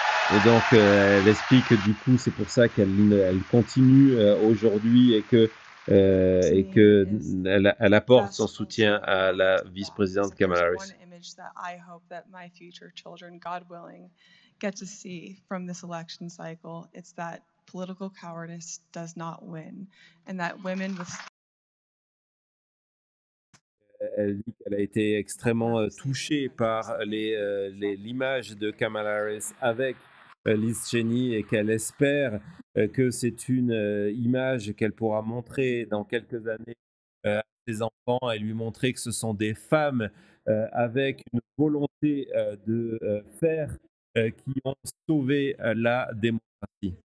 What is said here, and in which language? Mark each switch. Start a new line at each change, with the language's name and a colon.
French: Et donc, elle explique que du coup, c'est pour ça qu'elle continue aujourd'hui, et que et qu'elle apporte son soutien à la vice-présidente Kamala Harris.
English: One image that I hope that my future children, God willing, get to see from this election cycle. It's that political cowardice does not win, and that women with
French: Elle dit qu'elle a été extrêmement touchée par l'image de Kamala Harris avec Liz Cheney et qu'elle espère que c'est une image qu'elle pourra montrer dans quelques années à ses enfants et lui montrer que ce sont des femmes avec une volonté de faire qui ont sauvé la démocratie.